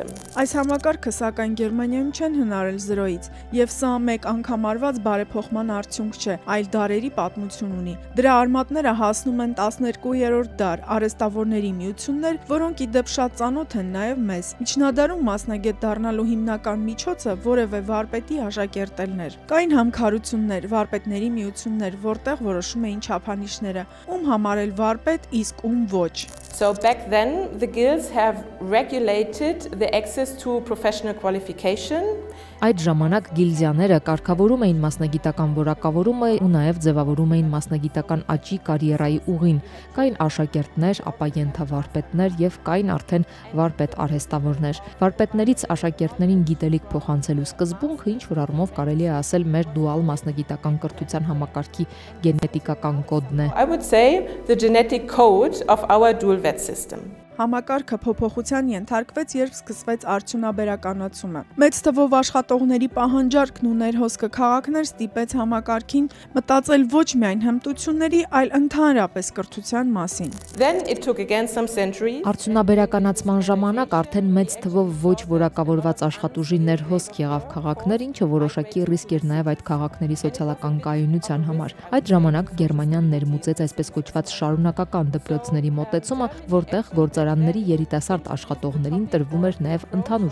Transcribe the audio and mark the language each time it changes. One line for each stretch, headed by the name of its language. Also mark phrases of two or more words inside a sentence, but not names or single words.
Armenian: Այս համակարգը սակայն Գերմանիայում չեն հնարել զրոյից, եւ սա մեկ անգամ արված բարեփոխման արդյունք չէ, այլ դարերի պատմություն ունի։ Դրա արմատները հասնում են 12-րդ դար, արհեստավորների միություններ, որոնք ի դեպ շատ ծանոթ են նաեւ մեզ։ Միջնադարում մասնագետ դառնալու հիմնական միջոցը որևէ վարպետի աշակերտելն էր։ Կային համքարություններ, վարպետների միություններ, որտեղ որոշում էին չափանիշները, ում համարել վարպետ, իսկ ում ոչ։
English: So back then the guilds have regulated the access to professional qualification.
Armenian: Այդ ժամանակ գիլդիաները կարգավորում էին մասնագիտական որակավորումը ու նաև ձևավորում էին մասնագիտական աճի կարիերայի ուղին։ Կային աշակերտներ, ապա ենթավարպետներ եւ կային արդեն վարպետ արհեստավորներ։ Վարպետներից աշակերտներին գիտելիք փոխանցելու սկզբունքը ինչ որ առումով կարելի է ասել մեր դուալ մասնագիտական կրթության համակարգի գենետիկական կոդն է։
English: I would say the genetic code of our dual vet system.
Armenian: Համակարգը փոփոխության ենթարկվեց, երբ սկսվեց արդյունաբերականացումը։ Մեծ թվով աշխատողների պահանջարկն ու ներհոսքը քաղաքներ ստիպեց համակարգին մտածել ոչ միայն հմտությունների, այլ ընդհանրապես կրթության մասին։
English: Then it took again some centuries.
Armenian: Արդյունաբերականացման ժամանակ արդեն մեծ թվով ոչ որակավորված աշխատուժի ներհոսք եղավ քաղաքներ, ինչը որոշակի ռիսկ էր նաև այդ քաղաքների սոցիալական կայունության համար։ Այդ ժամանակ Գերմանիան ներմուծեց այսպես կոչված շարունակական դպրոցների մոտեցումը, որտեղ գործարանների երիտասարդ աշխատողներին տրվում էր նաև ընդհանուր